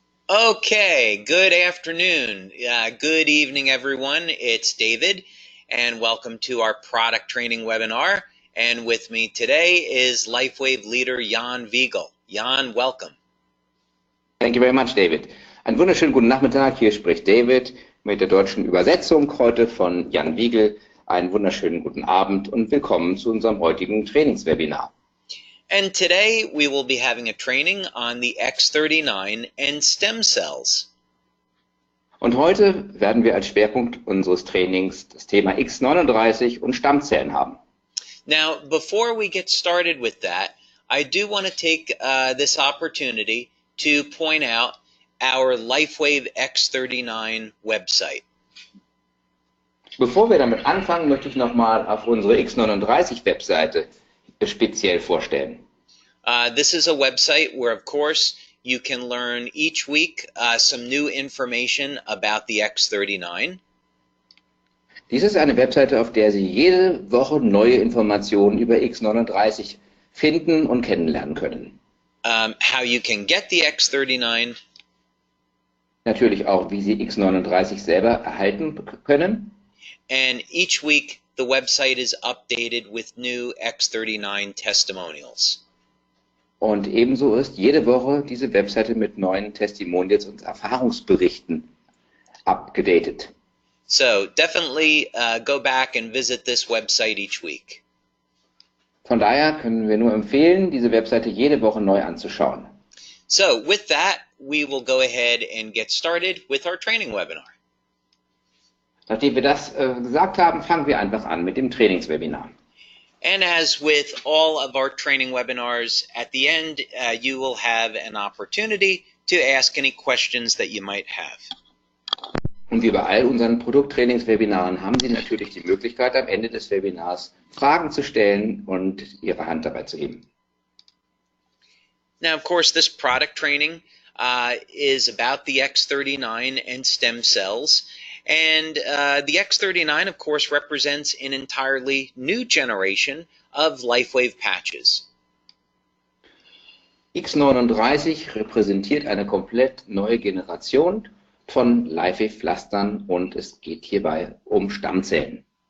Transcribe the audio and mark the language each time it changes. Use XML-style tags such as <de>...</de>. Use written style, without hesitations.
<en>Okay, good afternoon. Good evening, everyone. It's David, and welcome to our product training webinar. And with me today is Lifewave leader Jan Wiegel. Jan, welcome. Thank you very much, David.</en> <de>Einen wunderschönen guten Nachmittag. Hier spricht David mit der deutschen Übersetzung heute von Jan Wiegel. Einen wunderschönen guten Abend und willkommen zu unserem heutigen Trainingswebinar.</de> <en>And today we will be having a training on the X39 and stem cells.</en> <de>Und heute werden wir als Schwerpunkt unseres Trainings das Thema X39 und Stammzellen haben.</de> <en>Now, before we get started with that, I do want to take this opportunity to point out our Lifewave X39 website.</en> <de>Bevor wir damit anfangen, möchte ich nochmal auf unsere X39-Webseite speziell vorstellen.</de> <en>This is a website where, of course, you can learn each week some new information about the X39.</en> <de>Dies ist eine Webseite, auf der Sie jede Woche neue Informationen über X39 finden und kennenlernen können.</de> <en>How you can get the X39.</en> <de>Natürlich auch, wie Sie X39 selber erhalten können.</de> <en>And each week, the website is updated with new X39 testimonials.</en> <de>Und ebenso ist jede Woche diese Webseite mit neuen Testimonials und Erfahrungsberichten abgedatet.</de> <en>So definitely go back and visit this website each week.</en> <de>Von daher können wir nur empfehlen, diese Webseite jede Woche neu anzuschauen.</de> <en>So with that, we will go ahead and get started with our training webinar.</en> <de>Nachdem wir das gesagt haben, fangen wir einfach an mit dem Trainingswebinar.</de> <en>And as with all of our training webinars, at the end, you will have an opportunity to ask any questions that you might have.</en> <de>Und wie bei all unseren Produkttrainingswebinaren haben Sie natürlich die Möglichkeit, am Ende des Webinars Fragen zu stellen und Ihre Hand dabei zu heben.</de> <en>Now, of course, this product training is about the X39 and stem cells. And the X39, of course, represents an entirely new generation of Lifewave patches.</en> <de>X39 repräsentiert eine komplett neue Generation von Lifewave-Pflastern und es geht hierbei um Stammzellen.</de>